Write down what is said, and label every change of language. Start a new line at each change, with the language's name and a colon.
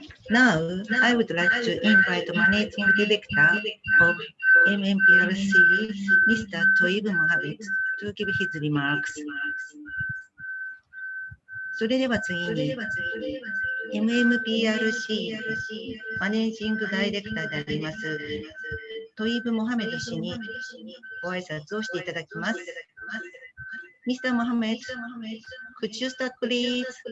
English: Now, I would like to invite Managing Director of MMPRC, Mr. Toib Mohammed, to give his remarks.
Japanese: それでは次に、MMPRC マネージングダイレクターであります、トイブ・モハメド氏にご挨拶をしていただきます。
English: Mr. Mohammed, could you start, please?